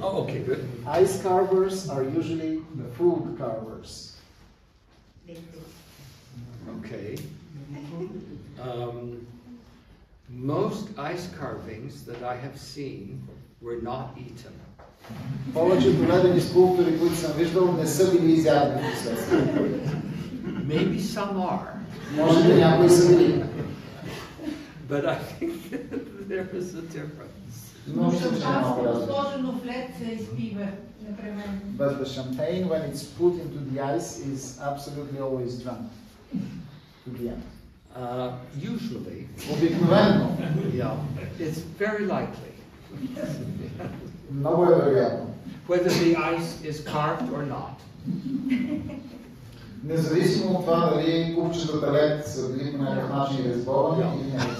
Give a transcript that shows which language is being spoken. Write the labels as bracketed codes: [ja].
[en] Oh, okay, good. Ice carvers are usually the food carvers. Okay. Most ice carvings that I have seen were not eaten. [bg] Повечето ледени скулптури, които съм виждал, не са били изядени впоследствие. [en] Maybe some are. [bg] Може би някои са били. [en] But I think there is a difference. [bg] Но шампанско сложено в лед се изпива непременно. [en] But the champagne, when it's put into the ice, is absolutely always drunk to the end. Usually. [bg] Обикновено. [en] Yeah. It's very likely. [bg] Много е вероятно. [en] Whether the ice is carved or not. [bg] Независимо от това дали купчетата лед са били по някакъв начин резбовани или не.